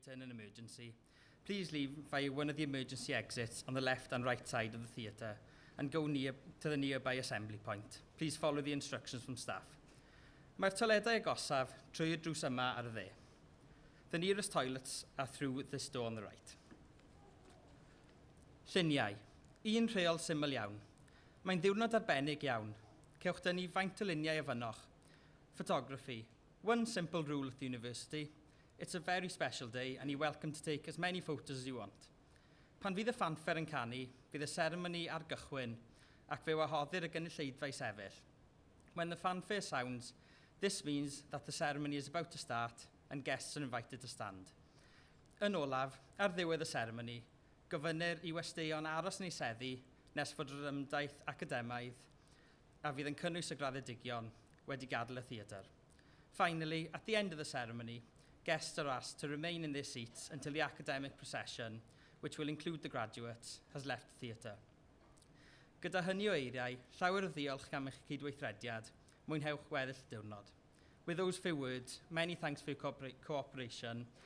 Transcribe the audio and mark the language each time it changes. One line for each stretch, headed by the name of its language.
English: emergency, please leave via one of the emergency exits on the left and right side of the theatre and go to the nearby assembly point. Please follow the instructions from staff.
Welsh: Mae'r toiledau agosaf trwy'r drws yma ar y dde.
English: The nearest toilets are through this door on the right.
Welsh: Lluniau. Un rheol syml iawn. Mae'n ddiwrnod arbennig iawn. Cewch dynnu faint o luniau efynoch. Photography.
English: One simple rule at the university. It's a very special day and you're welcome to take as many photos as you want.
Welsh: Pan fydd y fanffer yn canu, bydd y seremoni ar gychwyn ac fe wahoddir y gynulleidfa i sefyll.
English: When the fanfare sounds, this means that the ceremony is about to start and guests are invited to stand.
Welsh: Yn olaf, ar ddiwedd y seremoni, gofynir i westeion aros yn ei seddi nes fod yr ymdaith academaidd a fydd yn cynnwys y graddedigion wedi gadael y theatr.
English: Finally, at the end of the ceremony, guests are asked to remain in their seats until the academic procession, which will include the graduates, has left the theatre.
Welsh: Gyda hynny o eiriau, llawer o ddiolch am eich cydweithrediad, mwynhewch weddill diwrnod.
English: With those few words, many thanks for your cooperation.